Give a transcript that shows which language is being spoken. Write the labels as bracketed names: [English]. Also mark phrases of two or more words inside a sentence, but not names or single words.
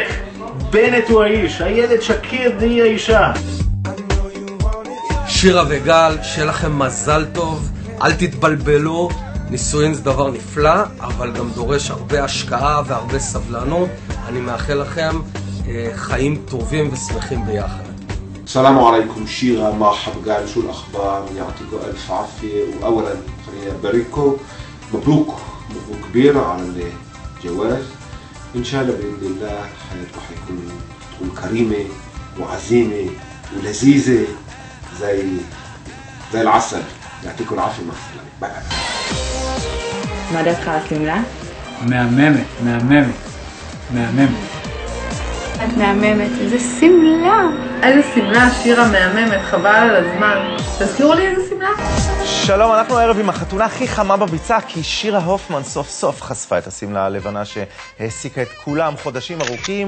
[Hebrew] בנט הוא האיש, הילד שקיר די האישה. שירה וגל, שיהיה לכם מזל טוב, אל תתבלבלו, נישואין זה דבר נפלא, אבל גם דורש הרבה השקעה והרבה סבלנות. אני מאחל לכם חיים טובים ושמחים ביחד. [Arabic] السلام عليكم شيرة، مرحبا قال شو الأخبار؟ يعطيكم ألف عافية. وأولا خليني أبارككم، مبروك كبير على الجواز. إن شاء الله بإذن الله حياتكم تكون كريمة وعزيمة ولذيذة زي العسل. يعطيكم العافية. مع السلامة. [Hebrew] מה דעתך על השמלה? מהממת. את מהממת, איזה שמלה! איזה שמלה, שירה מהממת, חבל על הזמן. תזכירו לי איזה שמלה? שלום, אנחנו הערב עם החתונה הכי חמה בביצה, כי שירה הופמן סוף סוף חשפה את השמלה הלבנה שהעסיקה את כולם חודשים ארוכים.